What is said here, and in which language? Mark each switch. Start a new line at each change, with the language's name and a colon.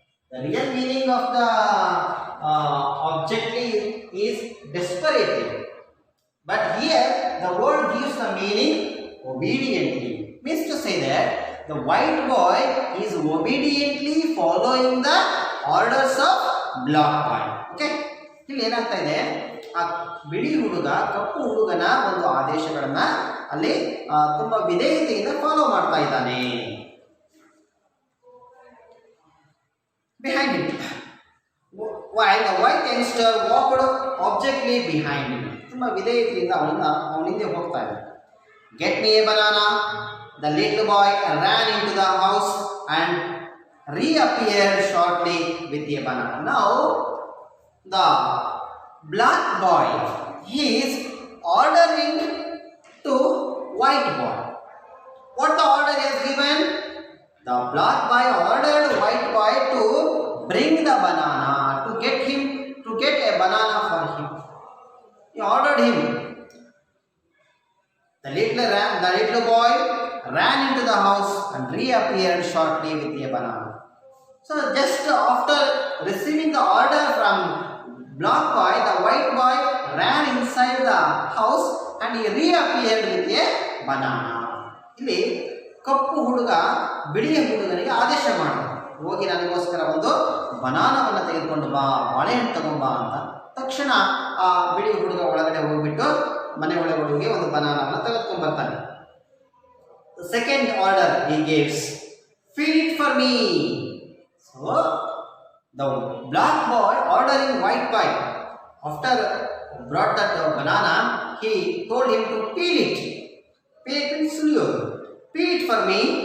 English: The real meaning of the objectly is desperately, but here the word gives the meaning obediently. Means to say that the white boy is obediently following the orders of black boy.
Kannada: Okay, ಇಲ್ಲಿ ಏನಾಗ್ತಾ ಇದೆ, ಆ ಬಿಳಿ ಹುಡುಗ ಕಪ್ಪು ಹುಡುಗನ ಒಂದು ಆದೇಶಗಳನ್ನ ಅಲ್ಲಿ ತುಂಬಾ ವಿಧೇಯತೆಯಿಂದ ಫಾಲೋ ಮಾಡ್ತಾ ಇದ್ದಾನೆ.
English: Behind him, while the white youngster walked objectly behind him.
Kannada: ತುಂಬಾ ವಿಧೇಯತೆಯಿಂದ ಅವನ ಹಿಂದೆ ಹೋಗ್ತಾ ಇದ್ದಾನೆ.
English: Get me a banana. The little boy ran into the house and reappeared shortly with a banana. Now the black boy is ordering to white boy. What the order is given? The black boy ordered white boy to bring the banana, to get a banana for him. He ordered him. The little boy ran into the house and reappeared shortly with a banana. So just after receiving the order from black boy, the white boy ran inside the house and he reappeared with a banana.
Kannada: ಇಲ್ಲಿ ಕಪ್ಪು ಹುಡುಗ ಬಿಳಿಯ ಹುಡುಗನಿಗೆ ಆದೇಶ ಮಾಡಿದ, ಹೋಗಿ ನನಗೋಸ್ಕರ ಒಂದು ಬನಾನವನ್ನು ತೆಗೆದುಕೊಂಡು ಬಾ, ಬಾಳೆಹಣ್ಣು ತಗೊಂಬಾ ಅಂತ. ತಕ್ಷಣ ಆ ಬಿಳಿ ಹುಡುಗ ಒಳಗಡೆ ಹೋಗ್ಬಿಟ್ಟು ಮನೆ ಒಳಗಡೆ ಹೋಗಿ ಒಂದು ಬನಾನವನ್ನು ತೆಗೆದುಕೊಂಡು ಬರ್ತಾನೆ.
English: The second order he gives, feed it for me. So the black boy ordering white boy, after brought that banana, he told him to peel it. Peel it slowly. Peel it for me.